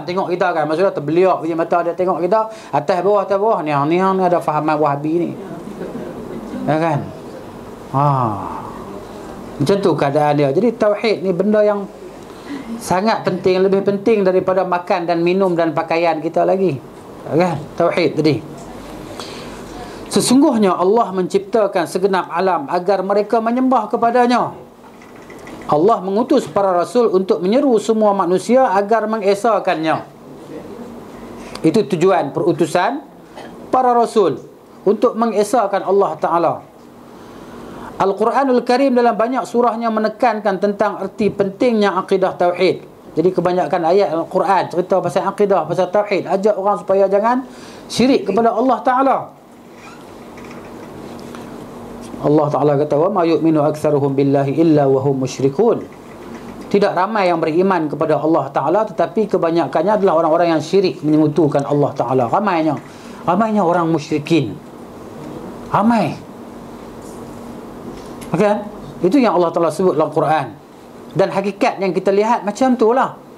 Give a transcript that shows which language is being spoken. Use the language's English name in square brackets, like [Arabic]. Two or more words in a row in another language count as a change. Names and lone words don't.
[Malay] Tengok kita, kan, maksudnya terbeliak punya mata dia tengok kita, atas bawah ni ada fahaman Wahabi ni, ya, kan? Macam tu keadaan dia. Jadi tauhid ni benda yang sangat penting, lebih penting daripada makan dan minum dan pakaian kita lagi, kan? Tauhid tadi. Sesungguhnya Allah menciptakan segenap alam agar mereka menyembah kepadanya. Allah mengutus para rasul untuk menyeru semua manusia agar mengesakannya. Itu tujuan perutusan para rasul, untuk mengesakan Allah Ta'ala. Al-Quranul Karim dalam banyak surahnya menekankan tentang erti pentingnya akidah tauhid. Jadi kebanyakan ayat Al-Quran cerita pasal akidah, pasal tauhid, ajak orang supaya jangan syirik kepada Allah Ta'ala. Allah Ta'ala kata, [Arabic] وما يؤمن أكثرهم بالله إلا وهم مشركون. [Malay] Tidak ramai yang beriman kepada Allah Ta'ala, tetapi kebanyakannya adalah orang-orang yang syirik, menyekutukan Allah Ta'ala. Ramainya orang musyrikin. Ramai. Kan? Itu yang Allah Ta'ala sebut dalam Quran. Dan hakikat yang kita lihat macam itulah.